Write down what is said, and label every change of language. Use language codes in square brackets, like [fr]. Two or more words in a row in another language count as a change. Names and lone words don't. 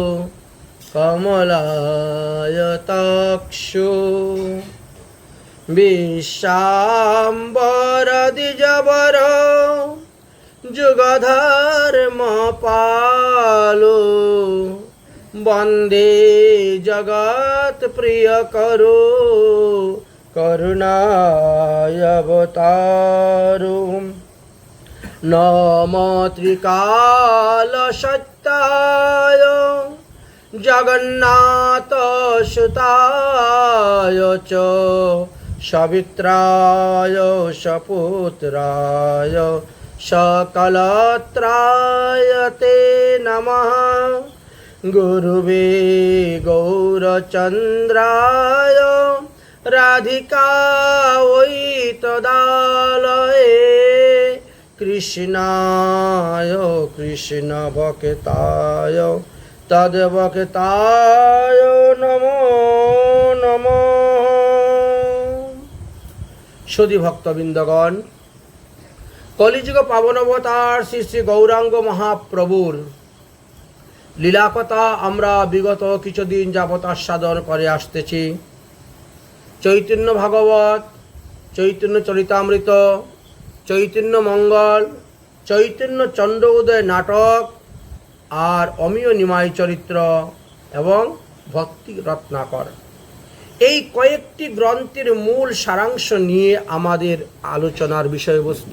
[sa] কমলায়তাক্ষু বিশ্বাম্বর দ্বিজবর যুগধর্ম পালো বন্দে জগৎ প্রিয় করো করুণায়বতারু নমো ত্রিকাল সত্যায় জগন্নাথ সুতায় চ সবিত্রায় সপুত্রায় সকলত্রায় তে নমঃ গুরুবে গৌরচন্দ্রায় রাধিকায় তদালয়ে কৃষ্ণায় কৃষ্ণ ভক্তায় তদ্ভক্তায় নমো নমঃ। [bn] সুধী ভক্তবৃন্দগণ, কলিযুগ পাবনবতার শ্রী শ্রী গৌরাঙ্গ মহাপ্রভুর লীলাকথা আমরা বিগত কিছুদিন যাবৎ আস্বাদন করে আসতেছি। চৈতন্য ভাগবত, চৈতন্য চরিতামৃত, চৈতন্য মঙ্গল, চৈতন্য চন্দ্র উদয় নাটক আর অমিয় নিমাই চরিত্র এবং ভক্তি রত্নাকর, এই কয়েকটি গ্রন্থের মূল সারাংশ নিয়ে আমাদের আলোচনার বিষয়বস্তু।